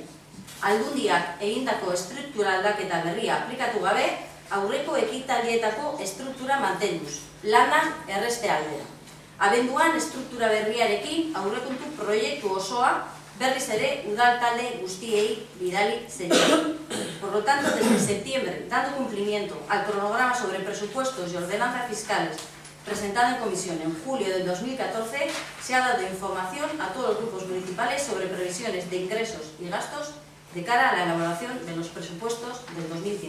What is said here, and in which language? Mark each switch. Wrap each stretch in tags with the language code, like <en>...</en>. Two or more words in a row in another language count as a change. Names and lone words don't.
<eu>Aldundiak egindako estruktura aldaketa berria aplikatu gabe, aurreko ekitaldietako estruktura mantenduz, lana erreste aldera. Abenduan estruktura berriarekin aurrekontu proiektu osoa berriz ere udal talde guztiei bidali zenien.</eu> <es>Por lo tanto, desde septiembre, dando cumplimiento al cronograma sobre presupuestos y ordenanza fiscales presentado en comisión en julio del 2014, se ha dado información a todos los grupos municipales sobre previsiones de ingresos y gastos de cara a la elaboración de los presupuestos del 2015.</es>